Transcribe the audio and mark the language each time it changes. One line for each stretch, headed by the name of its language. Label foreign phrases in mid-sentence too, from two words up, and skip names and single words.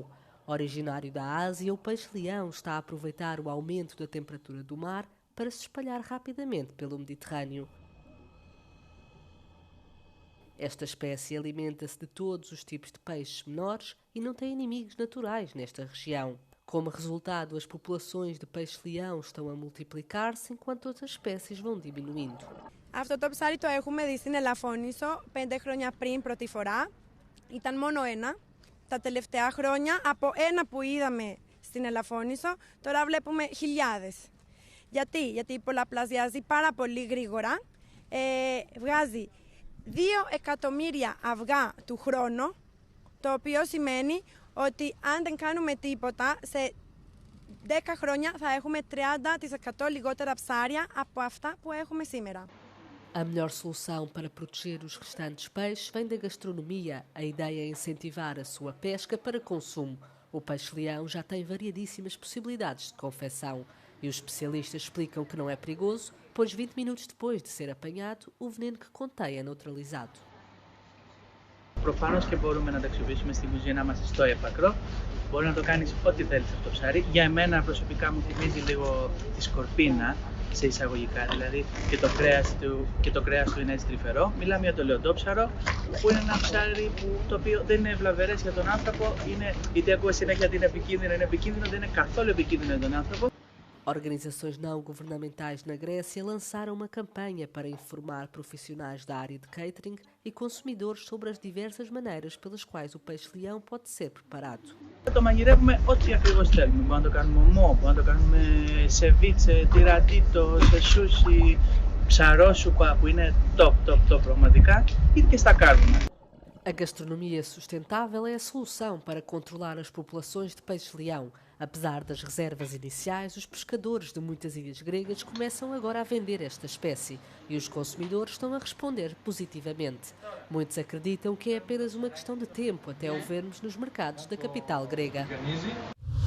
Portuguese: Originário da Ásia, o peixe-leão está a aproveitar o aumento da temperatura do mar para se espalhar rapidamente pelo Mediterrâneo. Esta espécie alimenta-se de todos os tipos de peixes menores e não tem inimigos naturais nesta região. Como resultado, as populações de peixe-leão estão a multiplicar-se enquanto outras espécies vão diminuindo.
Greek: Αυτό το ψάρι το έχουμε δει στην Ελαφώνησο 5 χρόνια πριν πρώτη φορά. Ήταν μόνο ένα. Τα τελευταία χρόνια, από ένα που είδαμε στην Ελαφώνησο, τώρα βλέπουμε χιλιάδες. Γιατί πολλαπλασιάζει πάρα πολύ γρήγορα. Βγάζει 2 εκατομμύρια αυγά του χρόνου, το οποίο σημαίνει ότι αν δεν κάνουμε τίποτα, σε 10 χρόνια θα έχουμε 30% lιγότερα ψάρια από αυτά που έχουμε σήμερα.
Portuguese: A melhor solução para proteger os restantes peixes vem da gastronomia. A ideia é incentivar a sua pesca para consumo. O peixe-leão já tem variadíssimas possibilidades de confecção e os especialistas explicam que não é perigoso, pois 20 minutos depois de ser apanhado, o veneno que contém é neutralizado.
Greek: Προφανώς και μπορούμε να τα αξιοποιήσουμε στην κουζίνα μας στο έπακρο. Μπορεί να το κάνεις ό,τι θέλεις αυτό το ψάρι. Για εμένα προσωπικά μου θυμίζει λίγο τη σκορπίνα, σε εισαγωγικά δηλαδή, και το κρέας του είναι έτσι τρυφερό. Μιλάμε για το λεοντόψαρο, που είναι ένα ψάρι το οποίο δεν είναι βλαβερές για τον άνθρωπο. Γιατί ακούω συνέχεια ότι είναι επικίνδυνο, δεν είναι καθόλου επικίνδυνο για τον άνθρωπο.
Portuguese: Organizações não governamentais na Grécia lançaram uma campanha para informar profissionais da área de catering e consumidores sobre as diversas maneiras pelas quais o peixe-leão pode ser preparado.
Greek: Το μαγειρεύουμε ό,τι ακριβώς θέλουμε. Μπορούμε να το κάνουμε ομό, μπορούμε να το κάνουμε σε βίτσε, τυρατίτο, σε σούσι, ψαρόσουπα που είναι top πραγματικά, ή και στα κάρβουνα.
Portuguese: A gastronomia sustentável é a solução para controlar as populações de peixe-leão. Apesar das reservas iniciais, os pescadores de muitas ilhas gregas começam agora a vender esta espécie e os consumidores estão a responder positivamente. Muitos acreditam que é apenas uma questão de tempo até o vermos nos mercados da capital grega.